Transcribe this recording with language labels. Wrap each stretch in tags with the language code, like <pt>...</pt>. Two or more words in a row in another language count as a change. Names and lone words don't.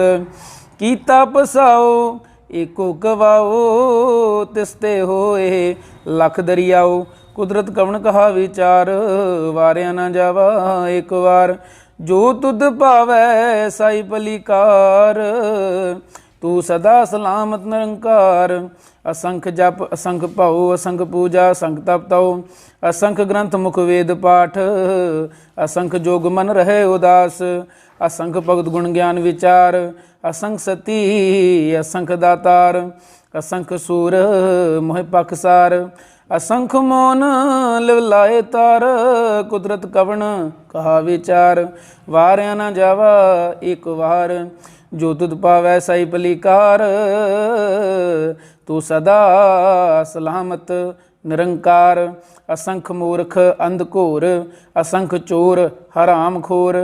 <pa>ਕੀਤਾ ਪਸਾਓ ਏਕੋ ਗਵਾਓ, ਤਿਸਤੇ ਹੋਏ ਲਖ ਦਰਿਆਓ। ਕੁਦਰਤ ਕਵਨ ਕਹਾ ਵਿਚਾਰ, ਵਾਰਿਆ ਨ ਜਾਵਾ ਏਕ ਬਾਰ। ਜੋ ਤੁਦ ਪਾਵੈ ਸਾਈ ਪਲੀਕਾਰ, ਤੂ ਸਦਾ ਸਲਾਮਤ ਨਿਰੰਕਾਰ। ਅਸੰਖ ਜਪ ਅਸੰਖ ਭਾਓ, ਅਸੰਖ ਪੂਜਾ ਅਸੰਖ ਤਪ ਤਓ। ਅਸੰਖ ਗ੍ਰੰਥ ਮੁਖ ਵੇਦ ਪਾਠ, ਅਸੰਖ ਜੋਗ ਮਨ ਰਹੇ ਉਦਾਸ। ਅਸੰਖ ਭਗਤ ਗੁਣ ਗਿਆਨ ਵਿਚਾਰ, ਅਸੰਖ ਸਤੀ ਅਸੰਖ ਦਾਤਾਰ। ਅਸੰਖ ਸੂਰ ਮੋਹ ਪਖਸਾਰ, ਅਸੰਖ ਮੌਨ ਲਿਵਲਾਏ ਤਾਰ। ਕੁਦਰਤ ਕਵਨ ਕਹਾ ਵਿਚਾਰ, ਵਾਰਿਆ ਨ ਜਾਵਾ ਏਕ ਵਾਰ। ਜੋ ਤੁਦ ਪਾਵੈ ਸਾਈ ਪਲੀਕਾਰ, ਤੂ ਸਦਾ ਸਲਾਮਤ ਨਿਰੰਕਾਰ। ਅਸੰਖ ਮੂਰਖ ਅੰਧਘੋਰ, ਅਸੰਖ ਚੋਰ ਹਰਾਮ ਖੋਰ।</pa>